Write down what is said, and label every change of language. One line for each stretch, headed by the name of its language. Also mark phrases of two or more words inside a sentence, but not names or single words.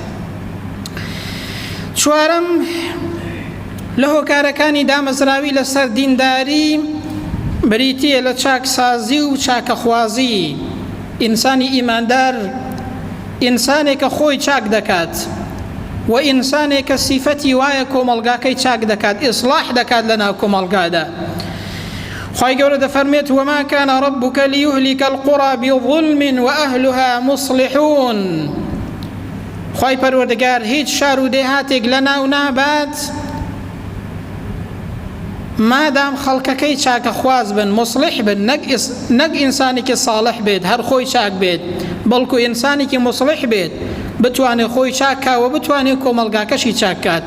Central Kurdish: چوارەم لە هۆکارەکانی دامەزراوی لەسەر دینداری بریتیە لە چاکسازی و چاکەخوازی. ئینسانی ئیماندار ئینسانێکە خۆی چاک دەکات و ئینسانێکە سیفەتی وایە کۆمەڵگاکەی چاک دەکات، ئیسلاح دەکات لە ناو کۆمەڵگادا. خی گەورە دەفەرمێت
Arabic: وما كان ربك ليهلك القرى بظلم وأهلها مصلحون،
Central Kurdish: خی پەروەردگار هیچ شار و دێهاتێک لە ناو نابات مادام خەڵکەکەی چاکە خواز بن، مصلح بن، نەک ئینسانێکی ساڵح بێت هەر خۆی چاک بێت، بەڵکو ئینسانێکی مصلح بێت بتوانێت خۆی چاکاوە بتوانێت کۆمەڵگاکەشی چاکات.